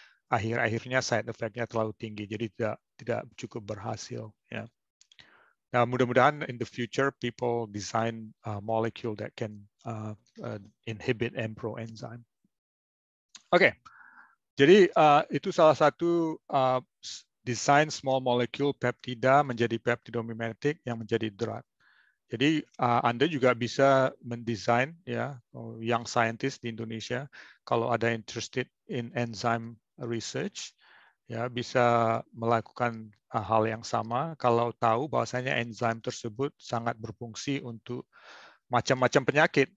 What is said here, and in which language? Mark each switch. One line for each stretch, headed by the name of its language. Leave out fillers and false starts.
Indonesian: Akhir-akhirnya side effect-nya terlalu tinggi, jadi tidak cukup berhasil. Ya. Nah, mudah-mudahan
English: in the future people design a molecule that can inhibit Mpro enzyme.
Indonesian: Oke, jadi itu salah satu desain small molecule peptida menjadi peptidomimetic yang menjadi drug. Jadi Anda juga bisa mendesain, ya,
English: young scientist
Indonesian: di Indonesia, kalau ada
English: interested in enzyme research,
Indonesian: ya, bisa melakukan hal yang sama kalau tahu bahwasanya enzim tersebut sangat berfungsi untuk macam-macam penyakit.